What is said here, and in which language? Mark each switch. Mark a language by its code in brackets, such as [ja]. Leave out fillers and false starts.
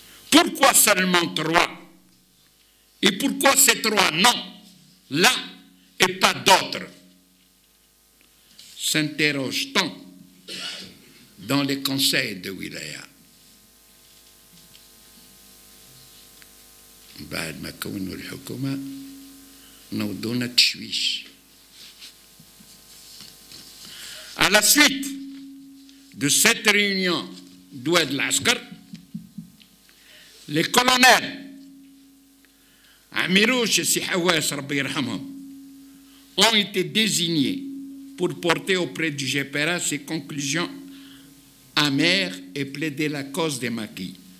[fr] Pourquoi seulement 3? Et pourquoi ces 3 non, là et pas d'autres? S'interroge-t-on dans les conseils de wilaya. [ar] بعد ما كونوا الحكومة نوضونا تشويش. [fr] À la suite de cette réunion d'Oued l'Askar, les colonels Amirouche et Sihawas, Rabbi Yarhamhum, ont été désignés pour porter auprès du GPRA ses conclusions amères et plaider la cause des maquis.